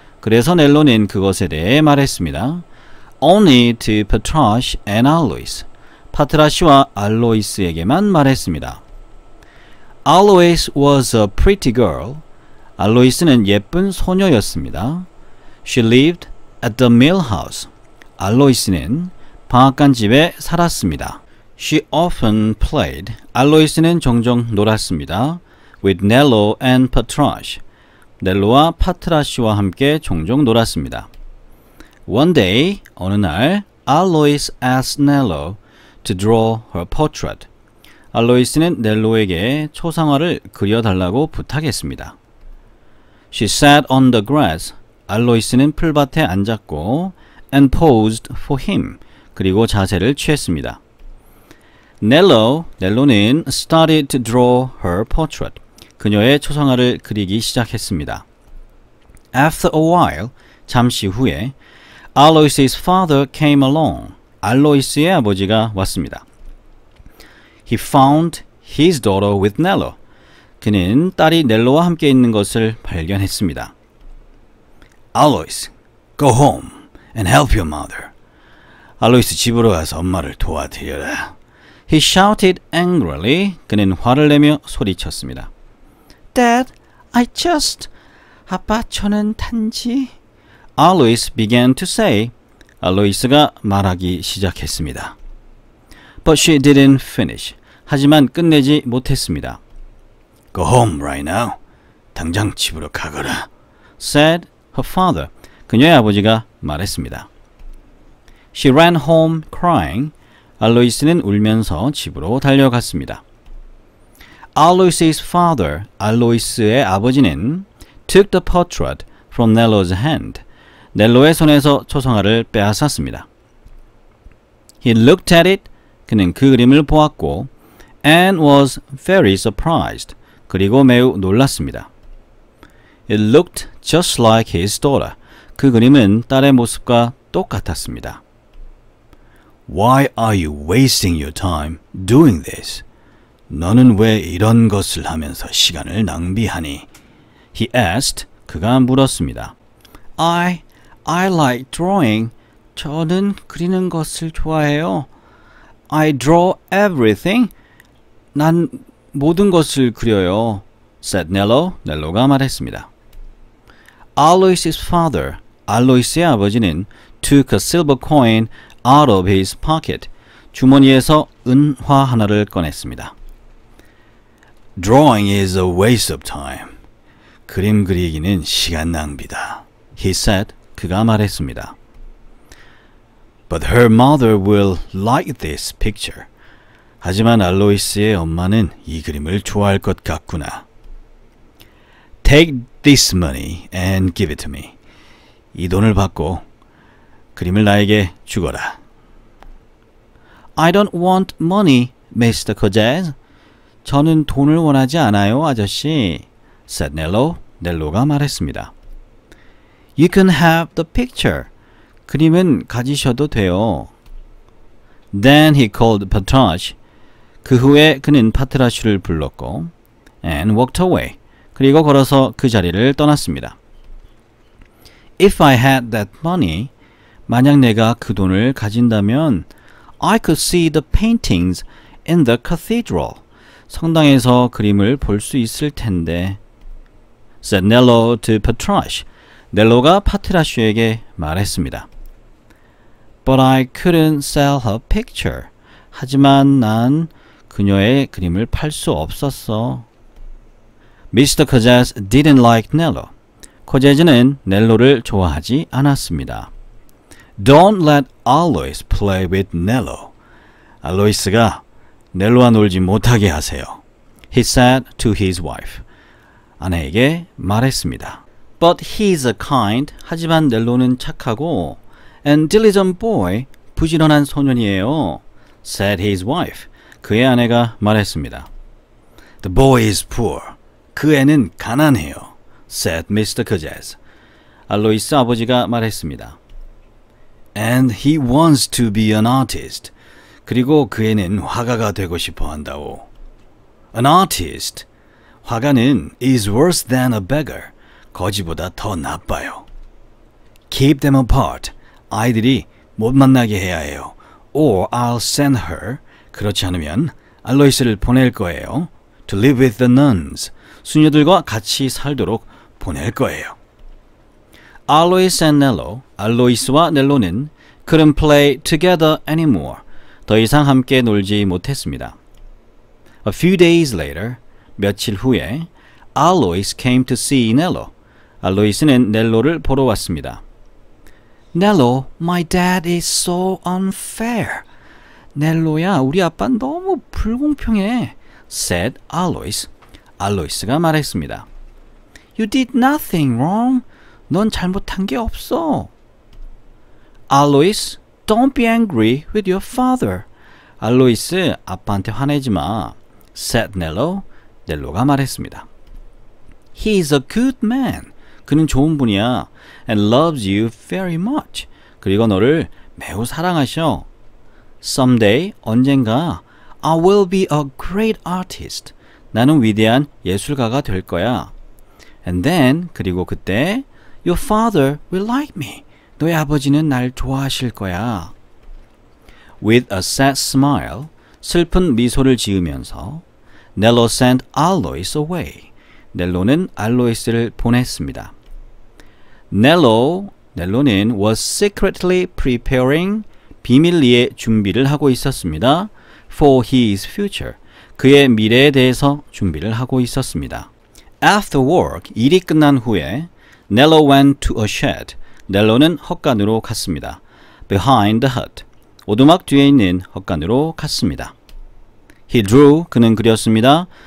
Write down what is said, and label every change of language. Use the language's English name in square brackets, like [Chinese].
[Korean] 그래서 넬로는 그것에 대해 말했습니다. [English] Only to Patrash and Alois. [Korean] 파트라시와 알로이스에게만 말했습니다. [English] Alois was a pretty girl. [Korean] 알로이스는 예쁜 소녀였습니다. [English] She lived at the mill house. [Korean] 알로이스는 방앗간 집에 살았습니다. [English] She often played. [Korean] 알로이스는 종종 놀았습니다. [English] With Nello and Patrash. [Korean] 넬로와 파트라시와 함께 종종 놀았습니다. [English] One day, [Korean] 어느 날, [English] Alois asked Nello to draw her portrait. [Korean] 알로이스는 넬로에게 초상화를 그려달라고 부탁했습니다. [English] She sat on the grass. [Korean] 알로이스는 풀밭에 앉았고 [English] and posed for him. [Korean] 그리고 자세를 취했습니다. [English] 넬로는 started to draw her portrait. [Korean] 그녀의 초상화를 그리기 시작했습니다. [English] After a while, [Korean] 잠시 후에 [English] Alois's father came along. [Korean] 알로이스의 아버지가 왔습니다. [English] He found his daughter with Nello. [Korean] 그는 딸이 넬로와 함께 있는 것을 발견했습니다. [English] Alois, go home and help your mother. [Korean] 알로이스 집으로 가서 엄마를 도와드려라. [English] He shouted angrily. [Korean] 그는 화를 내며 소리쳤습니다. [English] Dad, I just... [Korean] 아빠, 저는 단지... [English] Alois began to say. [Korean] 알로이스가 말하기 시작했습니다. [English] But she didn't finish. [Korean] 하지만 끝내지 못했습니다. [English] Go home right now. [Korean] 당장 집으로 가거라. [English] Said her father. [Korean] 그녀의 아버지가 말했습니다. [English] She ran home crying. [Korean] 알로이스는 울면서 집으로 달려갔습니다. [English] Alois's father, [Korean] 알로이스의 아버지는 [English] took the portrait from Nello's hand. [Korean] 넬로의 손에서 초상화를 빼앗았습니다. [English] He looked at it. [Korean] 그는 그 그림을 보았고 [English] and was very surprised. [Korean] 그리고 매우 놀랐습니다. [English] It looked just like his daughter. [Korean] 그 그림은 딸의 모습과 똑같았습니다. [English] Why are you wasting your time doing this? [Korean] 너는 왜 이런 것을 하면서 시간을 낭비하니? [English] He asked. [Korean] 그가 물었습니다. [English] I like drawing. [Korean] 저는 그리는 것을 좋아해요. [English] I draw everything. [Korean] 난 모든 것을 그려요. [English] said Nello. [Korean] 넬로가 말했습니다. [English] Alois's father. [Korean] 알로이스의 아버지는 [English] took a silver coin out of his pocket. [Korean] 주머니에서 은화 하나를 꺼냈습니다. [English] Drawing is a waste of time. [Korean] 그림 그리기는 시간 낭비다. [English] He said. [Korean] 그가 말했습니다. [English] But her mother will like this picture. [Korean] 하지만 알로이스의 엄마는 이 그림을 좋아할 것 같구나. [English] Take this money and give it to me. [Korean] 이 돈을 받고 그림을 나에게 주거라. [English] I don't want money, Mr. Cojaz. [Korean] 저는 돈을 원하지 않아요, 아저씨. [English] said Nello. [Korean] 넬로가 말했습니다. [English] You can have the picture. [Korean] 그림은 가지셔도 돼요. [English] Then he called Patrash. [Korean] 그 후에 그는 파트라슈를 불렀고 [English] and walked away. [Korean] 그리고 걸어서 그 자리를 떠났습니다. [English] If I had that money, [Korean] 만약 내가 그 돈을 가진다면 [English] I could see the paintings in the cathedral. [Korean] 성당에서 그림을 볼 수 있을 텐데. [English] said Nello to Patrash. [Korean] 넬로가 파트라슈에게 말했습니다. [English] But I couldn't sell her picture. [Korean] 하지만 난 그녀의 그림을 팔 수 없었어. [English] Mr. Cojaz didn't like Nello. [Korean] 코제즈는 넬로를 좋아하지 않았습니다. [English] Don't let Alois play with Nello. [Korean] 알로이스가 넬로와 놀지 못하게 하세요. [English] He said to his wife. [Korean] 아내에게 말했습니다. [English] But he's a kind. [Korean] 하지만 넬로는 착하고 [English] and diligent boy. [Korean] 부지런한 소년이에요. [English] said his wife. [Korean] 그의 아내가 말했습니다. [English] The boy is poor. [Korean] 그 애는 가난해요. [English] said Mr. Cojaz. [Korean] 알로이스 아버지가 말했습니다. [English] And he wants to be an artist. [Korean] 그리고 그 애는 화가가 되고 싶어 한다오. [English] An artist. [Korean] 화가는 [English] is worse than a beggar. [Korean] 거지보다 더 나빠요. [English] Keep them apart. [Korean] 아이들이 못 만나게 해야 해요. [English] Or I'll send her. [Korean] 그렇지 않으면 알로이스를 보낼 거예요. [English] To live with the nuns. [Korean] 수녀들과 같이 살도록 보낼 거예요. [English] Alois and Nello, [Korean] 알로이스와 넬로는 [English] couldn't play together anymore. [Korean] 더 이상 함께 놀지 못했습니다. [English] A few days later, [Korean] 며칠 후에 [English] Alois came to see Nello. [Korean] 알로이스는 넬로를 보러 왔습니다. [English] Nello, my dad is so unfair. [Korean] 넬로야, 우리 아빠 너무 불공평해. [English] said Alois. [Korean] 알로이스가 말했습니다. [English] You did nothing wrong. [Korean] 넌 잘못한 게 없어. [English] Alois, don't be angry with your father. [Korean] 알로이스, 아빠한테 화내지 마. [English] said Nello. [Korean] 넬로가 말했습니다. [English] He is a good man. [Korean] 그는 좋은 분이야. [English] And loves you very much. [Korean] 그리고 너를 매우 사랑하셔. [English] Someday, [Korean] 언젠가 [English] I will be a great artist. [Korean] 나는 위대한 예술가가 될 거야. [English] And then, [Korean] 그리고 그때 [English] Your father will like me. [Korean] 너의 아버지는 날 좋아하실 거야. [English] With a sad smile, [Korean] 슬픈 미소를 지으면서 [English] Nello sent Alois away. [Korean] 넬로는 알로이스를 보냈습니다. 넬로는 [English] was secretly preparing, [Korean] 비밀리에 준비를 하고 있었습니다. [English] For his future, [Korean] 그의 미래에 대해서 준비를 하고 있었습니다. [English] After work, [Korean] 일이 끝난 후에 [English] Nello went to a shed. [Korean] 넬로는 헛간으로 갔습니다. [English] Behind the hut, [Korean] 오두막 뒤에 있는 헛간으로 갔습니다. [English] He drew, [Korean] 그는 그렸습니다.